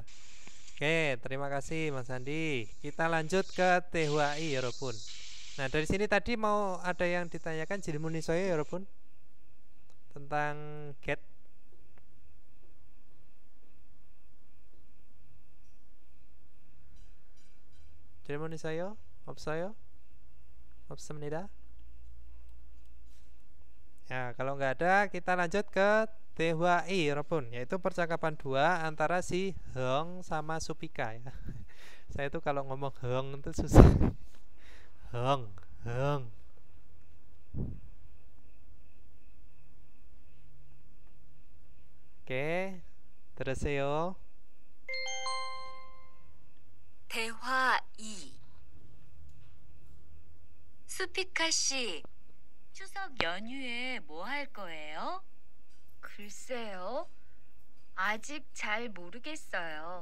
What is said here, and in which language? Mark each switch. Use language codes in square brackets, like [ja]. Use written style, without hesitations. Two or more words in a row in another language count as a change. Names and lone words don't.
[id] Oke, terima kasih Mas Andi. Kita lanjut ke THI ya Robun. Nah, dari sini tadi mau ada yang ditanyakan [ko] 질문이 있어요 [id] ya Robun tentang get. [ko] 질문이 있어요, 없어요? 없습니다. [id] Ya, kalau nggak ada, kita lanjut ke THI Robun, yaitu percakapan dua antara si Heng sama Supika ya. Saya tuh kalau ngomong Heng itu susah. Heng. Oke, terus요. [ko] 대화 2. 수피카 씨, 추석 연휴에 뭐 할 거예요? 글쎄요. 아직 잘 모르겠어요.